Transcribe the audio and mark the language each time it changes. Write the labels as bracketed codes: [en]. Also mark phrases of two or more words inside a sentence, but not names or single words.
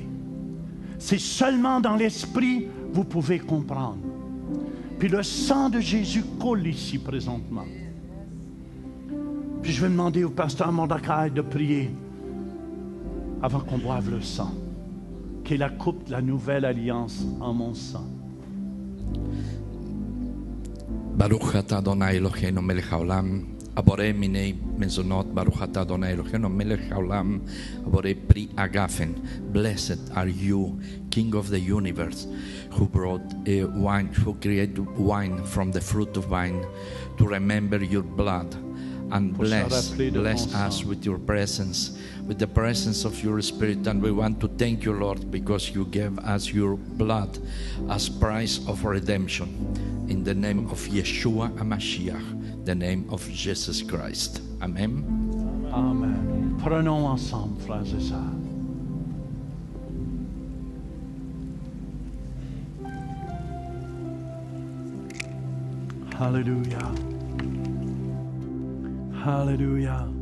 [fr] C'est seulement dans l'esprit vous pouvez comprendre. Puis le sang de Jésus coule ici présentement. Puis je vais demander au pasteur Mordecai de prier avant qu'on boive le sang, qui est la coupe de la nouvelle alliance en mon sang. [he] ברוך אתה אדוני אלוהינו מלך העולם, בורא מיני מזונות, ברוך אתה אדוני אלוהינו מלך העולם, בורא פרי הגפן. [en] Blessed are you, King of the universe, who brought wine, who created wine from the fruit of vine, to remember your blood. And bless us with your presence, with the presence of your Spirit. And we want to thank you, Lord, because you gave us your blood as price of redemption. In the name of [he] Yeshua HaMashiach, [en] the name of Jesus Christ. Amen. Amen. [fr] Prenons ensemble, frères et sœurs. Hallelujah. Alléluia.